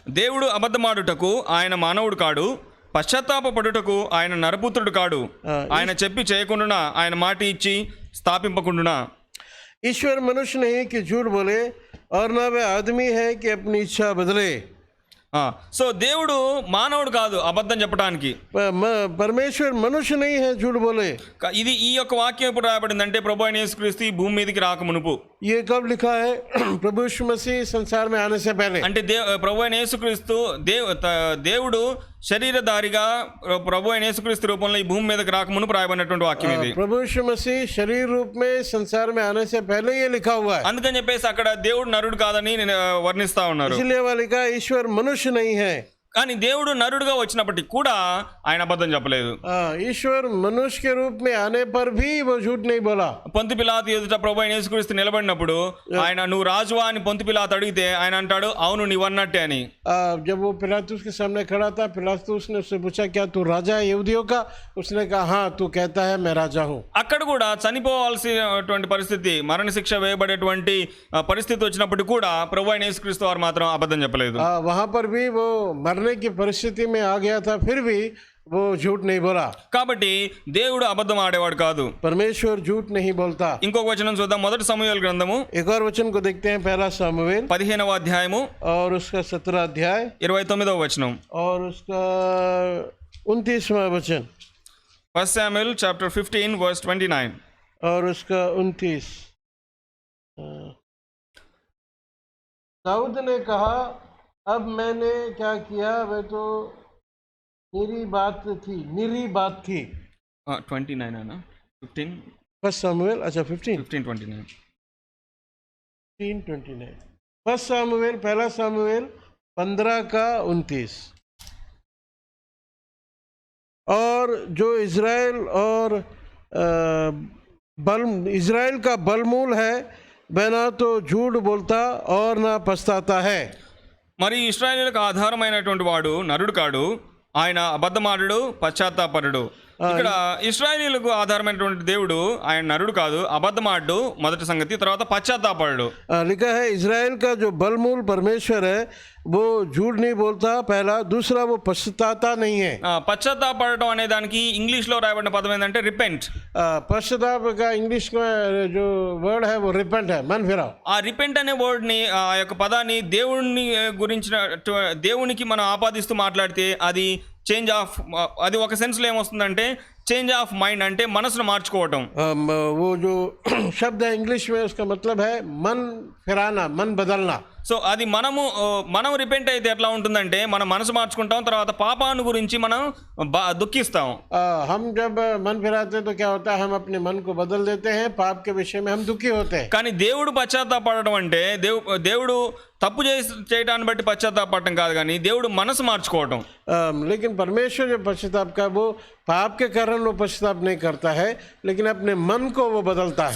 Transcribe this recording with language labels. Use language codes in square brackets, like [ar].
[te] దేవుడు అబద్ధమాడుటకు ఆయన మానవుడు కాడు, పశ్చాత్తాపపడుటకు ఆయన నరపుత్రుడు కాడు. ఆయన చెప్పి చేయకుండునా, ఆయన మాట ఇచ్చి స్థాపింపకుండునా. [hi] ईश्वर मनुष्य नहीं कि झूठ बोले और ना वह आदमी है कि अपनी इच्छा बदले। [te] సో దేవుడు మానవుడు కాదు అబద్ధం చెప్పడానికి. [hi] परमेश्वर मनुष्य नहीं है झूठ बोले। [te] ఇది ఈ యొక్క వాక్యం ఎప్పుడు రాయబడిందంటే ప్రభు అయిన యేసుక్రీస్తు ఈ భూమి మీదకి రాక మునుపు. [hi] ये कब लिखा है? प्रभु यीशु मसीह संसार में आने से पहले। [te] అంటే ప్రభు అయిన యేసుక్రీస్తు దేవుడు శరీరధారిగా ప్రభు అయిన యేసుక్రీస్తు రూపంలో ఈ భూమి మీదకి రాక మునుపు రాయబడినటువంటి వాక్యం ఇది. [hi] प्रभु यीशु मसीह शरीर रूप में संसार में आने से पहले ये लिखा हुआ है। [te] అందుకని చెప్పేసి అక్కడ దేవుడు నరుడు కాదని వర్ణిస్తా ఉన్నారు. [hi] इसलिए वह लिखा ईश्वर मनुष्य नहीं है। [te] కానీ దేవుడు నరుడుగా వచ్చినప్పటికీ కూడా ఆయన అబద్ధం చెప్పలేదు. [hi] ईश्वर मनुष्य के रूप में आने पर भी वो झूठ नहीं बोला। [te] పొంతు పిలాతు ఎదుట ప్రభు అయిన యేసుక్రీస్తు నిలబడినప్పుడు ఆయన నువ్వు రాజువా అని పొంతు పిలాతు అడిగితే ఆయన అంటాడు అవును నీవన్నట్టే అని. [hi] जब वो पिलातुस के सामने खड़ा था, पिलातुस ने उससे पूछा क्या तू राजा है यहूदियों का? उसने कहा हाँ, तू कहता है मैं राजा हूँ। [te] అక్కడ కూడా చనిపోవాల్సినటువంటి పరిస్థితి, మరణశిక్ష వేయబడేటువంటి పరిస్థితి వచ్చినప్పుడు కూడా ప్రభు అయిన యేసుక్రీస్తు వారు మాత్రం అబద్ధం చెప్పలేదు. [hi] वहां पर भी वो मरने की परिस्थिति में आ गया था, फिर भी वो झूठ नहीं बोला। [te] కాబట్టి దేవుడు అబద్ధం ఆడేవాడు కాదు. [hi] परमेश्वर झूठ नहीं बोलता। [te] ఇంకొక వచనం చూద్దాం. మొదటి సమూయేలు గ్రంథము [hi] एक और वचन को देखते हैं, पहला सामुएल [te] 15వ అధ్యాయము [hi] और उसका 17 अध्याय [te] 29వ वचనం [hi] और उसका 29वां वचन [en] 1 Samuel chapter 15 verse 29 [hi] और उसका 29। दाऊद ने कहा अब मैंने क्या किया, वह तो निरी बात थी। 29 है ना 15 फर्स्ट सामुएल, अच्छा 15:29 15:29 फर्स्ट सामुएल, पहला सामुएल 15 का 29। और जो इज़राइल और इज़राइल का बलमूल है वह ना तो झूठ बोलता और ना पछताता है। [te] మరి ఇశ్రాయేలులకు ఆధారమైనటువంటి వాడు నరుడు కాడు, ఆయన అబద్ధమాడుడు పశ్చాత్తాపరుడు. ఇక్కడ ఇశ్రాయేలీయులకు ఆధారమైనటువంటి దేవుడు ఆయన నరుడు కాదు, అబద్ధమాడు మొదటి సంగతి, తర్వాత పశ్చాత్తాపరుడు. [hi] लिखा है इज़राइल का जो बलमूल परमेश्वर है वो झूठ नहीं बोलता, पहला। दूसरा वो पछताता नहीं है। [te] పశ్చాత్తాపడటం అనే దానికి ఇంగ్లీష్ లో రాయబడిన పదం ఏంటంటే రిపెంట్. [hi] पश्चाताप का इंग्लिश में जो वर्ड है वो रिपेंट है, मन फिराओ। [te] ఆ రిపెంట్ అనే వర్డ్ ని, ఆ యొక్క పదాన్ని దేవుని గురించిన దేవునికి మనం ఆపాదిస్తూ మాట్లాడితే అది చేంజ్ ఆఫ్, అది ఒక సెన్స్ లో ఏమొస్తుందంటే [en] change of mind, [te] అంటే మనసును మార్చుకోవటం. [hi] वो जो शब्द है इंग्लिश में उसका मतलब है मन फिराना, मन बदलना। [te] సో అది మనం రిపెంట్ అయితే ఎట్లా ఉంటుందంటే మనం మనసు మార్చుకుంటాం, తర్వాత పాపాన్ని గురించి మనం దుఃఖిస్తాం. [hi] हम जब मन फिराते हैं तो क्या होता है, हम अपने मन को बदल देते हैं, पाप के विषय में हम दुखी होते हैं। [te] కానీ దేవుడు పశ్చాత్తాపడడం అంటే దేవుడు తప్పు చేయడాన్ని బట్టి పశ్చాత్తాపడటం కాదు, కానీ దేవుడు మనసు మార్చుకోవటం. [hi] लेकिन परमेश्वर जो पश्चाताप का वो पाप के कारण वो पश्चाताप नहीं करता है, लेकिन अपने मन को वो बदलता है।